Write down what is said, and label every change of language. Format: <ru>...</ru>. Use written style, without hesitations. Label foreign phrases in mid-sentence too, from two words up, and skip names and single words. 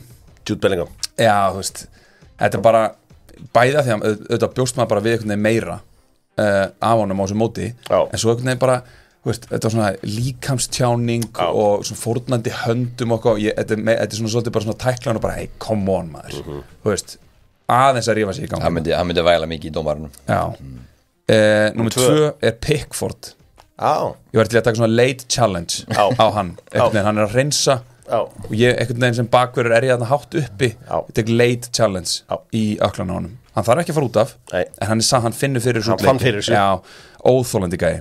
<is>Jude Bellingham. Já, þú veist, þetta er bara bæða því að auðvitað bjóst maður bara við einhvern veginn meira af honum á þessu móti, en svo einhvern veginn bara þetta var svona líkamstjáning og svona fórnandi höndum og þetta er svona svolítið bara svona tæklan og bara</is> <en>hey, come on</en> <is>maður þú veist, aðeins að rífa sig í gang. Hann myndi væla mikið í dómarunum. Númer 2 er Pickford. Ég var til að taka svona</is> <en>late challenge</en> <is>á hann. Hann er að hreinsa og ég einhvern veginn sem bakverður er ég að hátt uppi. Ég tek</is> <en>late challenge</en> <is>í öklan á honum. Hann þarf ekki að fara út af en hann finnur fyrir svo óþolandi gæi.</is>